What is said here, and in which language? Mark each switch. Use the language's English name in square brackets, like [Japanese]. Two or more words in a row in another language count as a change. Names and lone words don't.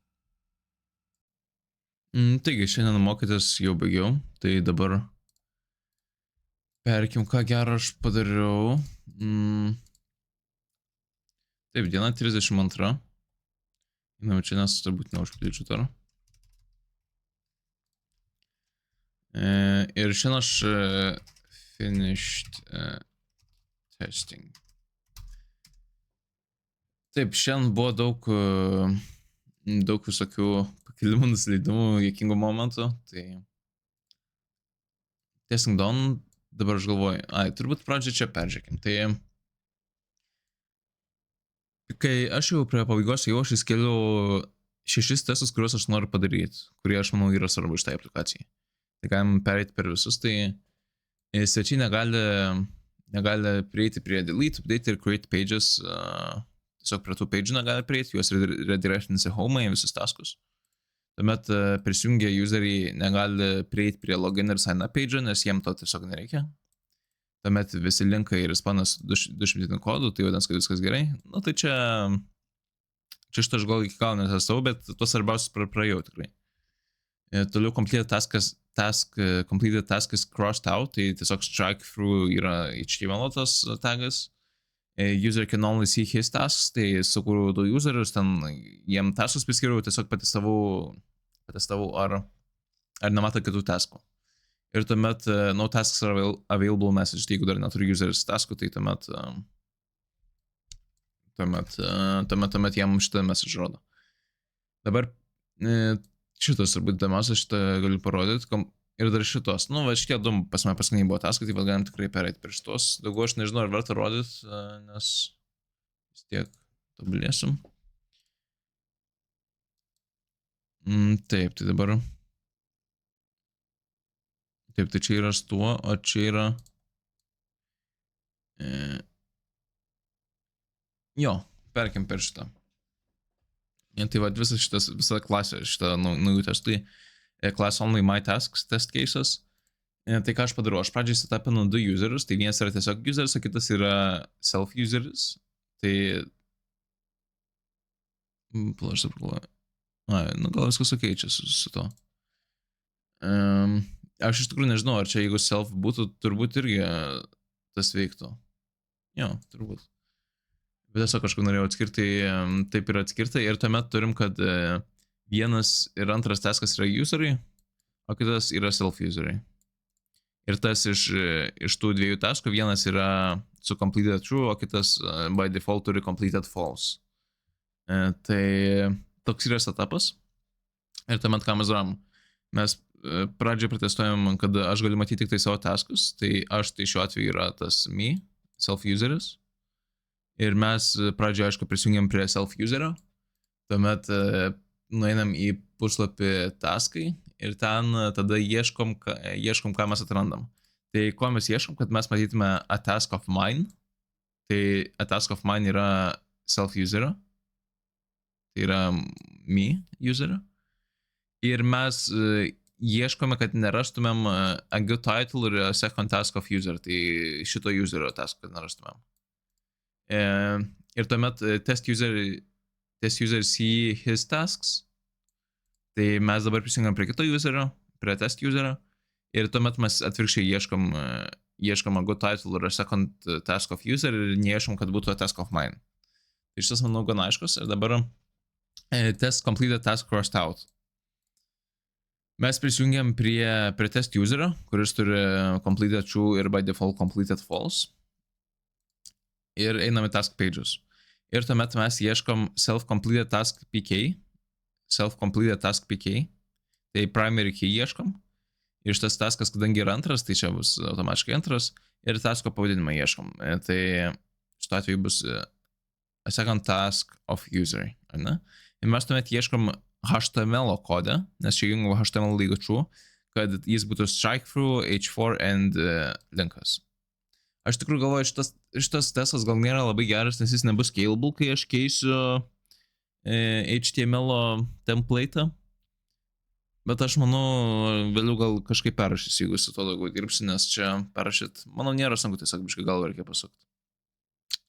[Lithuanian] Taigi, šiandien mokytis jau baigiau, tai dabar perkim, ką gero aš padariau. Taip, diena 32. Einam čia, nes turbūt neužpildyčiau dar. Ir šiandien aš [English] finished testing. [Lithuanian] Taip, šiandien buvo daug visokių pakilimų, nusileidimų, juokingų momentų, tai [English] testing done, [Lithuanian] dabar aš galvoju, turbūt pradžią čia peržiūrėkim, tai kai aš jau prie pabaigos jau aš įskėliau 6 testus, kuriuos aš noriu padaryti, kurie aš manau yra svarbu šitai aplikacijai. Tai galim pereiti per visus, tai svečiai negali prieiti prie [English] delete, update [Lithuanian] ir [English] create pages, [Lithuanian] tiesiog prie tų page'ų negali prieiti, juos redirectinsi home į visus taskus. Tuomet prisijungę useriai negali prieiti prie login ir [English] sign up [Lithuanian] page'ą, nes jiem to tiesiog nereikia. Tuomet visi linkai ir spanas 200 kodų, tai vadins, kad viskas gerai. Nu tai čia šitą aš gal iki galo netestau, bet tuos svarbiausius praėjau tikrai. Toliau [English] completed task is crossed out, [Lithuanian] tai tiesiog [English] strike through [Lithuanian] yra HTML tas tagas. [English] User can only see his tasks, [Lithuanian] tai sukūriau du userius, ten jiem taskus priskiriau, tiesiog patestavau ar nemato kitų taskų. Ir tuomet [English] no tasks are available message, [Lithuanian] tai jeigu dar neturi useris taskų, tai tuomet jam šitą message rodo. Dabar šitas turbūt įdomiausias, šitą galiu parodyti. Ir dar šitos, va šitie du pas mane paskutiniai buvo taskai, tai galim tikrai pereiti per šitos. Daugiau aš nežinau, ar verta rodyti, nes vis tiek tobulėsim. Taip, tai dabar. Taip, tai čia yra stuo, o čia yra. Jo, perkim per šitą. Tai va, visa klasė šitą naujų testų. [English] Class only my tasks test cases. [Lithuanian] Tai ką aš padariau, aš pradžiai setupinu du userius, tai vienas yra tiesiog useris, o kitas yra self useris. Tai... Aš taip galvoju. Gal viskas ok čia su to. Aš iš tikrųjų nežinau, ar čia jeigu self būtų, turbūt irgi tas veiktų. Jo, turbūt. Bet tiesiog kažkur norėjau atskirti, taip yra atskirta. Ir tuomet turim, kad vienas ir antras taskas yra useriai, o kitas yra self useriai. Ir tas iš tų dviejų taskų vienas yra su [English] completed true, [Lithuanian] o kitas [English] by default [Lithuanian] turi [English] completed false. [Lithuanian] Tai toks yra setupas. Ir tuomet ką mes darom? Mes pradžioje protestuojam, kad aš galiu matyti tik tai savo taskus, tai aš tai šiuo atveju yra tas me, self useris. Ir mes pradžioje, aišku, prisijungiam prie self userio. Tuomet nueinam į puslapį taskai ir ten tada ieškom, ką mes atrandam. Tai ko mes ieškom, kad mes matytume [English] a task of mine. [Lithuanian] Tai [English] a task of mine [Lithuanian] yra self userio. Tai yra me userio. Ir mes ieškome, kad nerastumėm [English] a good title [Lithuanian] ir [English] a second task of user. [Lithuanian] Tai šito userio task, kad nerastumėm. Ir tuomet [English] test user see his tasks. [Lithuanian] Tai mes dabar prisijungiam prie kito userio, prie test userio. Ir tuomet mes atvirkščiai ieškom [English] a good title [Lithuanian] ir [English] a second task of user [Lithuanian] ir neieškom, kad būtų [English] a task of mine. [Lithuanian] Tai šitas, manau, gana aiškus. Ir dabar [English] test completed task crossed out. [Lithuanian] Mes prisijungiam prie test userio, kuris turi [English] completed true [Lithuanian] ir [English] by default completed false. [Lithuanian] Ir einam į [English] task pages. [Lithuanian] Ir tuomet mes ieškom [English] self-completed task PK. Self-completed task PK. [Lithuanian] Tai [English] primary key [Lithuanian] ieškom. Ir šitas taskas, kadangi yra antras, tai čia bus automatiškai antras. Ir tasko pavadinimą ieškom. Tai šituo atveju bus [English] a second task of user. [Lithuanian] Ne? Ir mes tuomet ieškom HTML kodą, nes čia jungiu HTML lygo true, kad jis būtų [English] strike through, [Lithuanian] h4 and linkas. Aš tikrųjų galvoju, šitas testas gal nėra labai geras, nes jis nebus scalable, kai aš keisiu HTML template'ą. Bet aš manau, vėliau gal kažkaip perrašysiu, jeigu su to daugiau dirbsiu, nes čia perrašyti, manau, nėra sunku, tiesiog biškai galvą reikia pasukti.